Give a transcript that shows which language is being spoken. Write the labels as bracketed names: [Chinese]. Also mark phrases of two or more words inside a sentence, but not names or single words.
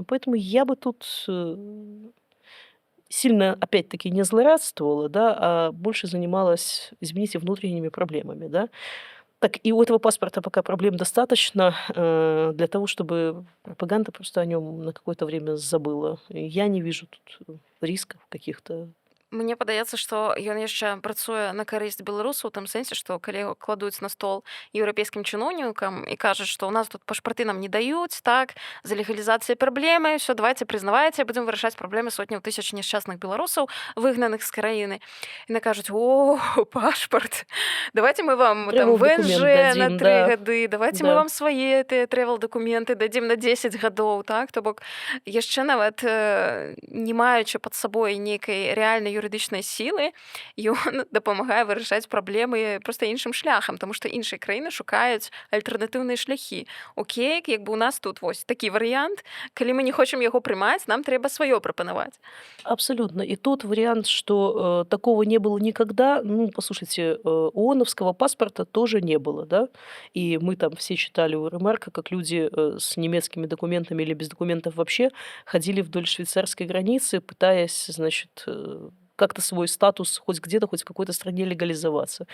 [Russian] Поэтому я бы тут сильно, опять-таки, не злорадствовала, да, а больше занималась, извините, внутренними проблемами, да. Так, и у этого паспорта пока проблем достаточно для того, чтобы пропаганда просто о нем на какое-то время забыла. И я не вижу тут рисков каких-то. [Belarusian] Мне падаецца, што ён яшчэ працуе на карысць беларусаў у тым сэнсе, што калі яго кладуць на стол еўрапейскім чыноўнікам і кажуць, што ў нас тут пашпарты нам не даюць, так, за легалізацыяй праблемы, ўсё, давайте прызнавайце, будзем вырашаць праблемы сотняў тысяч няшчасных беларусаў, выгнаных з краіны. Яны кажуць: о, пашпарт, давайте мы вам там Travel-документ ВНЖ на дадзім, 3 да. гады, давайте мы Да. вам свае тыя трэвел-дакументы дадзім на 10 гадоў, так, то бок яшчэ нават не маючы пад сабой нейкай рэальнай юрыдычнай сілы, ён дапамагае вырашаць праблемы проста іншым шляхам, таму што іншыя краіны шукаюць альтэрнатыўныя шляхі. Окей, як бы у нас тут вось такі варыянт, калі мы не хочам яго прымаць, нам трэба сваё прапанаваць. [Russian] Абсолютно. И тот вариант, что такого не было никогда, ну, послушайте, ООНовского паспорта тоже не было, да? И мы там все читали у Ремарка, как люди с немецкими документами или без документов вообще ходили вдоль швейцарской границы, пытаясь, значит, как-то свой статус хоть где-то, хоть в какой-то стране легализоваться.